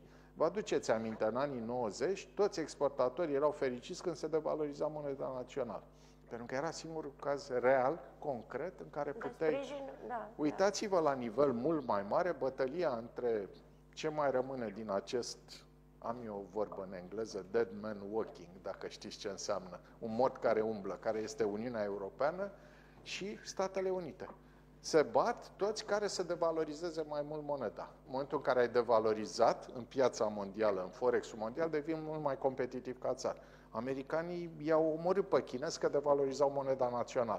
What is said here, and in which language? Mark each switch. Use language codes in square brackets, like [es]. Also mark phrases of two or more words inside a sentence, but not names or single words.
[ro] Vă aduceți aminte, în anii 90, toți exportatorii erau fericiți când se devaloriza moneda națională. Pentru că era singurul caz real, concret, în care puteai... Uitați-vă la nivel mult mai mare, bătălia între ce mai rămâne din acest, am eu o vorbă în engleză, [en] dead man walking, [ro] dacă știți ce înseamnă, un mort care umblă, care este Uniunea Europeană și Statele Unite. Se bat toți care să devalorizeze mai mult moneda. În momentul în care ai devalorizat în piața mondială, în Forex-ul mondial, devin mult mai competitiv ca țară. Americanii i-au omorât pe chinezi că devalorizau moneda națională.